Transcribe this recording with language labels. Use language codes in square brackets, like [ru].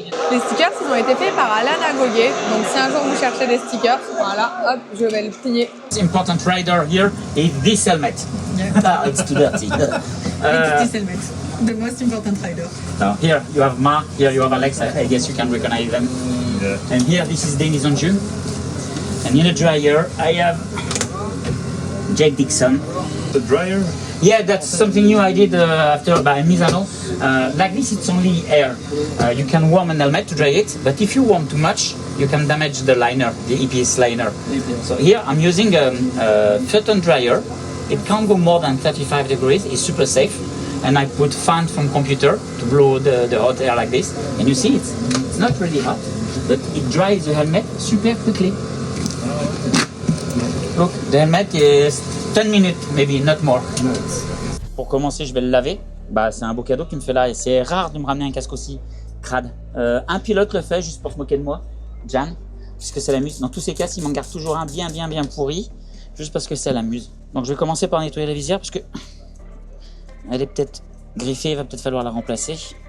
[fr] Les stickers, ils ont été faits par Alan Agoguet. Donc si un jour vous cherchez des stickers, voilà, hop, je vais le plier. [en] Important rider here is this helmet. Ah, it's too dirty. This helmet. The most important rider. So here you have Mark, here you have Alex. I guess you can recognize them. And here this is Denis Onju. And in the dryer I have Jake Dixon. The dryer? Yeah, that's something new I did after by Misano. Like this, it's only air. You can warm an helmet to dry it, but if you warm too much, you can damage the liner, the EPS liner. So here I'm using a Photon dryer. It can't go more than 35 degrees. It's super safe. And I put fan from computer to blow the hot air like this. And you see, it's not really hot, but it dries the helmet super quickly. Look, the helmet is 10 minutes, maybe, not more. [fr] Pour commencer, je vais le laver. C'est un beau cadeau qu'il me fait là. Et c'est rare de me ramener un casque aussi crade. Un pilote le fait juste pour se moquer de moi, Jan, puisque ça l'amuse. Dans tous ces cas, il m'en garde toujours un bien pourri, juste parce que ça l'amuse. Donc je vais commencer par nettoyer la visière parce que elle est peut-être griffée, il va peut-être falloir la remplacer.